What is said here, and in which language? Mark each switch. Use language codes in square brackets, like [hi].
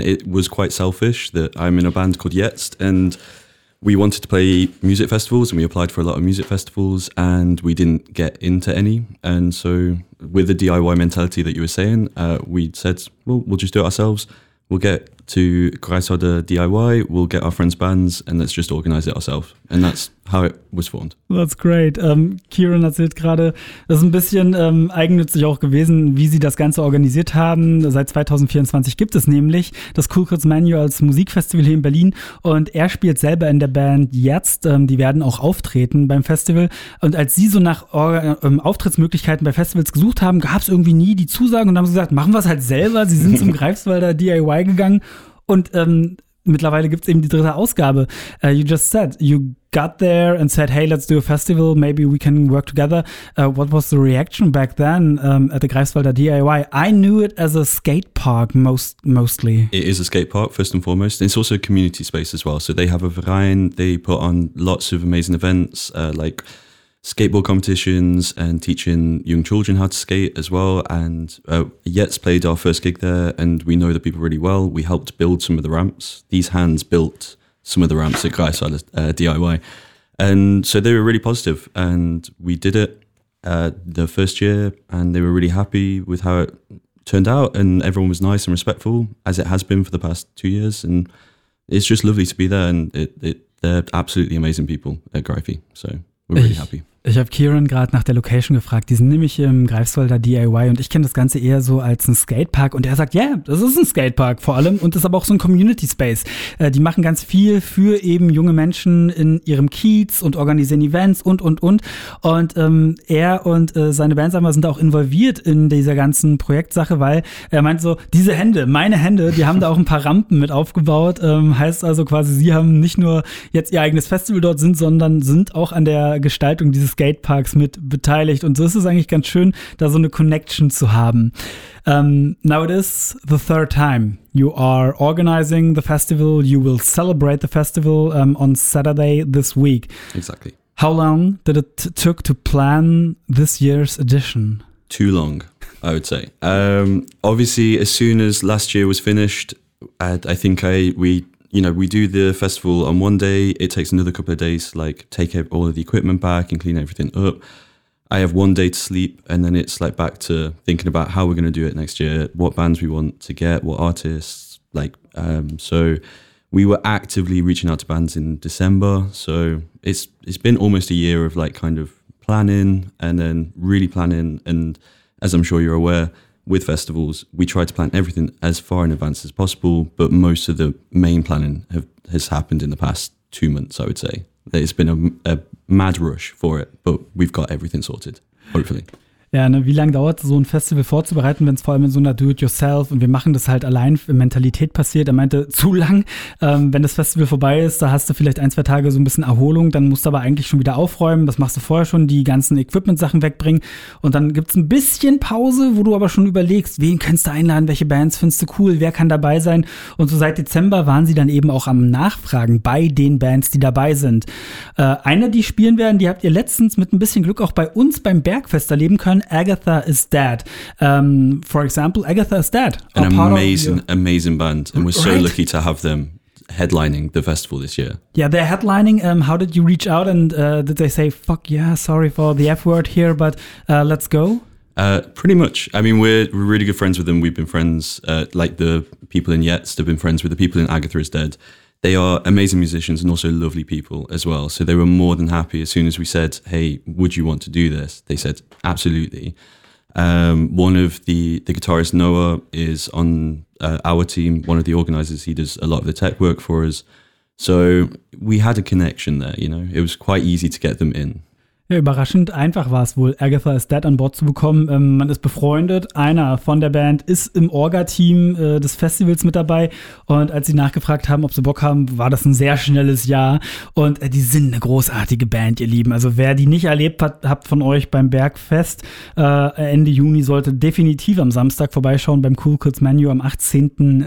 [en] It was quite selfish that I'm in a band called Jetzt, and we wanted to play music festivals, and we applied for a lot of music festivals, and we didn't get into any. And so with the DIY mentality that you were saying, we said, well, we'll just do it ourselves. We'll get to Greifswalder DIY, we'll get our friends' bands, and let's just organize it ourselves. And that's how it was formed. That's great. [de] Kieran erzählt gerade, das ist ein bisschen eigennützig auch gewesen, wie sie das Ganze organisiert haben. Seit 2024 gibt es nämlich das Cool Kids Menu als Musikfestival hier in Berlin. Und er spielt selber in der Band Jetzt. Die werden auch auftreten beim Festival. Und als sie so nach Auftrittsmöglichkeiten bei Festivals gesucht haben, gab es irgendwie nie die Zusagen. Und dann haben sie gesagt, machen wir es halt selber. Sie sind zum Greifswalder DIY gegangen. Und mittlerweile gibt es eben die dritte Ausgabe. [en] You just said, you got there and said, hey, let's do a festival, maybe we can work together. What was the reaction back then at the Greifswalder DIY? I knew it as a skate park mostly. It is a skate park, first and foremost. It's also a community space as well. So they have a Verein, they put on lots of amazing events, like skateboard competitions and teaching young children how to skate as well. And Jetzt played our first gig there, and we know the people really well. We helped build some of the ramps. These hands built some of the ramps at Greifswalder DIY. And so they were really positive, and we did it the first year, and they were really happy with how it turned out, and everyone was nice and respectful, as it has been for the past 2 years. And it's just lovely to be there, and they're absolutely amazing people at Greifi. So we're really happy. [de] Ich habe Kieran gerade nach der Location gefragt. Die sind nämlich im Greifswalder DIY und ich kenne das Ganze eher so als ein Skatepark. Und er sagt, ja, das ist ein Skatepark vor allem und ist aber auch so ein Community Space. Die machen ganz viel für eben junge Menschen in ihrem Kiez und organisieren Events und. Und er und seine Bands sind da auch involviert in dieser ganzen Projektsache, weil er meint so, diese Hände, meine Hände, die haben da auch ein paar Rampen mit aufgebaut. Heißt also quasi, sie haben nicht nur jetzt ihr eigenes Festival dort sind, sondern sind auch an der Gestaltung dieses Skateparks mit beteiligt. Und so ist es eigentlich ganz schön, da so eine Connection zu haben. [en] Now it is the third time you are organizing the festival. You will celebrate the festival on Saturday this week. Exactly. How long did it took to plan this year's edition? Too long, I would say. Obviously, as soon as last year was finished, we do the festival on one day. It takes another couple of days, like take all of the equipment back and clean everything up. I have one day to sleep, and then it's like back to thinking about how we're going to do it next year, what bands we want to get, what artists. So we were actively reaching out to bands in December. So it's been almost a year of like kind of planning and then really planning. And as I'm sure you're aware, with festivals, we try to plan everything as far in advance as possible, but most of the main planning has happened in the past 2 months, I would say. It's been a mad rush for it, but we've got everything sorted, hopefully. [de] Ja, ne, wie lange dauert so ein Festival vorzubereiten, wenn es vor allem in so einer Do-it-yourself und wir machen das halt allein Mentalität passiert? Er meinte, zu lang. Wenn das Festival vorbei ist, da hast du vielleicht ein, zwei Tage so ein bisschen Erholung, dann musst du aber eigentlich schon wieder aufräumen. Das machst du vorher schon, die ganzen Equipment-Sachen wegbringen. Und dann gibt's ein bisschen Pause, wo du aber schon überlegst, wen kannst du einladen, welche Bands findest du cool, wer kann dabei sein? Und so seit Dezember waren sie dann eben auch am Nachfragen bei den Bands, die dabei sind. Eine, die spielen werden, die habt ihr letztens mit ein bisschen Glück auch bei uns beim Bergfest erleben können. [en] Agatha Is Dead. For example, Agatha Is Dead. An amazing, amazing band. And we're so lucky to have them headlining the festival this year. Yeah, they're headlining. How did you reach out, and did they say, fuck yeah, sorry for the F word here, but let's go? Pretty much. I mean, we're really good friends with them. We've been friends, like the people in Jetzt have been friends with the people in Agatha Is Dead. They are amazing musicians and also lovely people as well. So they were more than happy as soon as we said, hey, would you want to do this? They said, absolutely. One of the guitarist Noah is on our team, one of the organizers. He does a lot of the tech work for us. So we had a connection there, you know, it was quite easy to get them in. [de] Ja, überraschend einfach war es wohl, Agatha Is Dead an Bord zu bekommen. Man ist befreundet, einer von der Band ist im Orga-Team des Festivals mit dabei, und als sie nachgefragt haben, ob sie Bock haben, war das ein sehr schnelles Ja. Und die sind eine großartige Band, ihr Lieben. Also wer die nicht erlebt hat, habt von euch beim Bergfest Ende Juni, sollte definitiv am Samstag vorbeischauen beim Cool Kids Menu am 18.